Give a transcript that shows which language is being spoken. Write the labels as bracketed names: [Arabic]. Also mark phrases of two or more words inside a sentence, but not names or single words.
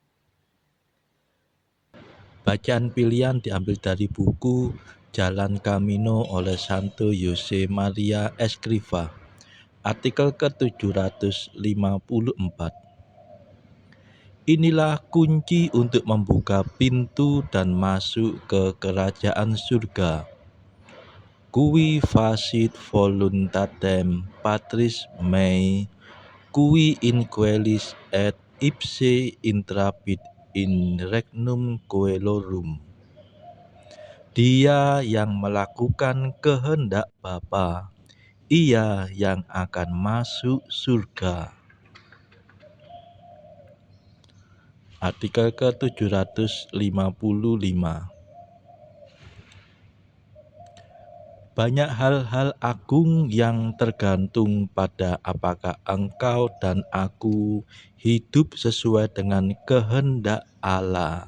[Indonesian] Bacaan pilihan diambil dari buku Jalan Camino oleh Santo Jose Maria Escrivá, artikel ke-754. Inilah kunci untuk membuka pintu dan masuk ke kerajaan surga. [Latin] Cui facit voluntatem Patris mei, cui in coelis et ipse intrapid in regnum coelorum. [Indonesian] Dia yang melakukan kehendak Bapa, ia yang akan masuk surga. Artikel ke-755. Banyak hal-hal agung yang tergantung pada apakah engkau dan aku hidup sesuai dengan kehendak Allah.